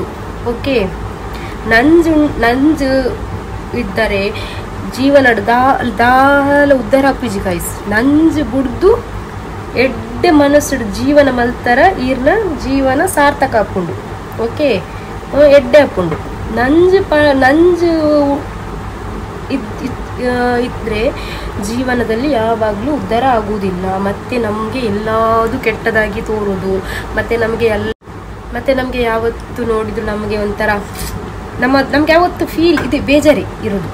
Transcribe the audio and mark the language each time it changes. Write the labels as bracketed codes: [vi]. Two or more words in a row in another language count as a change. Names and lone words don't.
[tcy] ಓಕೆ, ನಂಜು ಇದ್ದರೆ ಜೀವನ ದಾಲ ಉದ್ಧಾರ ಅಪ್ಪಿಜಿ ಗೈಸ್. ನಂಜು ಬುಡ್ದು ಎಡ್ಡೆ ಮನಸ್ಸು ಜೀವನ ಮಲ್ತರ ಈರ್ನ ಜೀವನ ಸಾರ್ಥಕ ಹಾಪುಂಡು. ಓಕೆ, ಎಡ್ಡೆ ಹಾಪುಂಡು. [kn] ನಂಜು ಇದ್ರೆ ಜೀವನದಲ್ಲಿ ಯಾವಾಗಲೂ ಉದ್ಧಾರ ಆಗುವುದಿಲ್ಲ. ಮತ್ತೆ ನಮಗೆ ಎಲ್ಲದು ಕೆಟ್ಟದಾಗಿ ತೋರೋದು, ಮತ್ತೆ ನಮಗೆ ಯಾವತ್ತು ನೋಡಿದ್ರು ನಮಗೆ ಒಂಥರ ನಮ್ಗೆ ಯಾವತ್ತು ಫೀಲ್ ಇದೆ ಬೇಜಾರಿ ಇರೋದು.